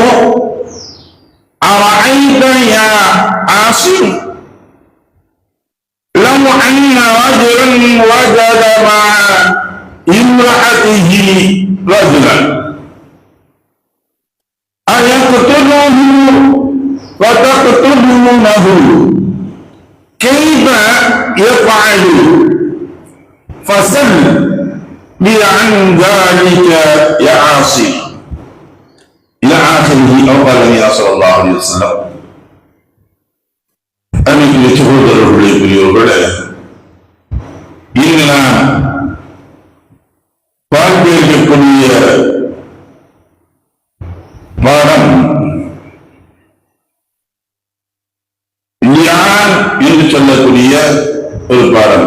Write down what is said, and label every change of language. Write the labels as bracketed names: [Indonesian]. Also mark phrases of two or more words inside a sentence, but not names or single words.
[Arabic] أرأيت يا عاصم لو أن رجلا وجد مع امرأته رجلا أيقتله فتقتلونه كيف يفعل؟ فسل لي عن ذلك يا عاصم إلى آخره. أو قال النبي صلى الله عليه وسلم. [Tamil] அன்னைக்கு சகோதரர்களுடைய பெரியவர்களே, இங்கு நான் பார்த்திருக்கக்கூடிய பாடம் லியான் என்று சொல்லக்கூடிய ஒரு பாடம்.